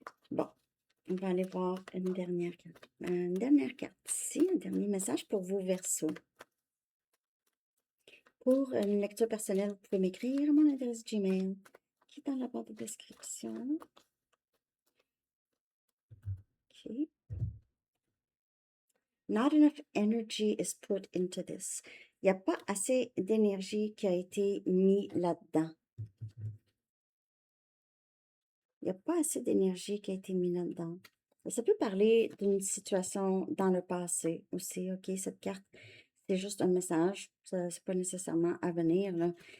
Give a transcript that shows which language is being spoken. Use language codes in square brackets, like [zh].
[fr] Bon, on va aller voir une dernière carte. Une dernière carte ici, un dernier message pour vous, Verseau. Pour une lecture personnelle, vous pouvez m'écrire à mon adresse Gmail qui est dans la barre de description. OK. [en] Not enough energy is put into this. [fr] Il n'y a pas assez d'énergie qui a été mis là-dedans. Il n'y a pas assez d'énergie qui a été mise là-dedans. Ça peut parler d'une situation dans le passé aussi, OK? Cette carte, c'est juste un message. C'est pas nécessairement à venir, là.